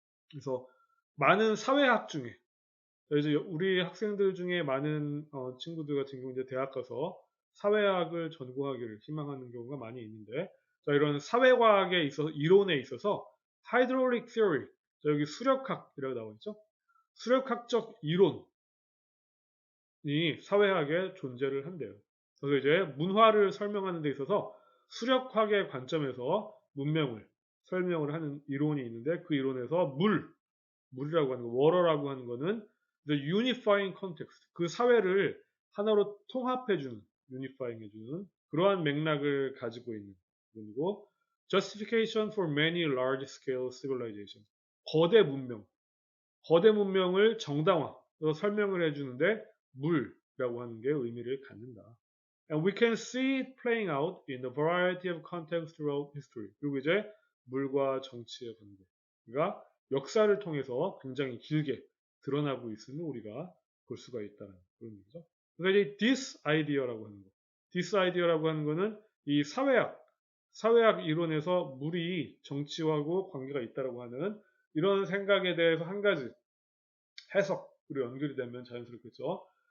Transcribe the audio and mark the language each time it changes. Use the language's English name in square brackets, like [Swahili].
[Korean] 그래서 많은 사회학 중에 이제 우리 학생들 중에 많은 친구들 같은 경우 이제 대학 가서 사회학을 전공하기를 희망하는 경우가 많이 있는데, 자, 이런 사회과학에 있어서 이론에 있어서 hydraulic theory, 자, 여기 수력학이라고 나와 있죠. 수력학적 이론이 사회학에 존재를 한대요. 그래서 이제 문화를 설명하는 데 있어서 수력학의 관점에서 문명을 설명을 하는 이론이 있는데, 그 이론에서 물이라고 하는 거, water라고 하는 거는 [English] the unifying context, [Korean] 그 사회를 하나로 통합해주는, unifying 해주는 그러한 맥락을 가지고 있는 부분이고, [English] justification for many large-scale civilization, [Korean] 거대 문명을 정당화로 설명을 해주는데 물이라고 하는 게 의미를 갖는다. [English] And we can see it playing out in the variety of contexts throughout history. [Korean] 그리고 이제 물과 정치의 관계가 역사를 통해서 굉장히 길게 드러나고 있음을 우리가 볼 수가 있다는 그런 얘기죠. 그래서 이제 this idea라고 하는 거, this idea라고 하는 거는 이 사회학 이론에서 물이 정치하고 관계가 있다라고 하는 이런 생각에 대해서 한 가지 해석으로 연결이 되면 자연스럽겠죠.